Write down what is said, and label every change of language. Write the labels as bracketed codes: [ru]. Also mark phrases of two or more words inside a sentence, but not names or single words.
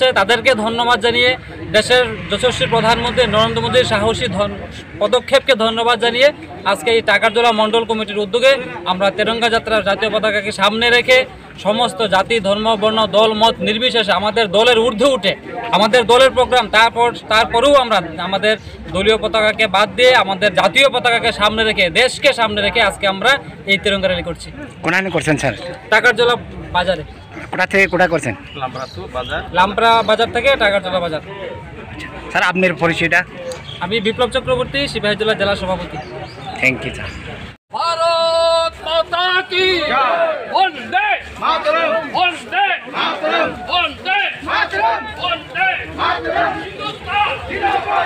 [bn] তাদেরকে ধন্যবাদ জানিয়ে দেশের যশস্বী প্রধানমন্ত্রী নরেন্দ্র মোদীর সাহসী পদক্ষেপকে ধন্যবাদ জানিয়ে আজকে এই টাকারজলা মণ্ডল কমিটির উদ্যোগে আমরা তেরঙ্গা যাত্রার জাতীয় পতাকাকে সামনে রেখে সমস্ত জাতি ধর্ম বর্ণ দল মত নির্বিশেষে আমাদের দলের ঊর্ধ্বে উঠে আমাদের দলের প্রোগ্রাম তারপরেও আমরা আমাদের দলীয় পতাকাকে বাদ দিয়ে আমাদের জাতীয় পতাকাকে সামনে রেখে দেশকে সামনে রেখে আজকে আমরা এই তিরঙ্গা র্যালি করছি। কোনানে করছেন স্যার? টাকারজলা বাজারে। কোথা থেকে কোথা করছেন? লামপ্রা বাজার থেকে টাকারজলা বাজার। স্যার আপনার পরিচয়টা? আমি বিপ্লব চক্রবর্তী, সিপাহীজলা জেলা সভাপতি। [en] Thank you sir. [hi] भारत माता की वंदे मातरम वंदे मातरम वंदे मातरम वंदे मातरम हिंदुस्तान जिंदाबाद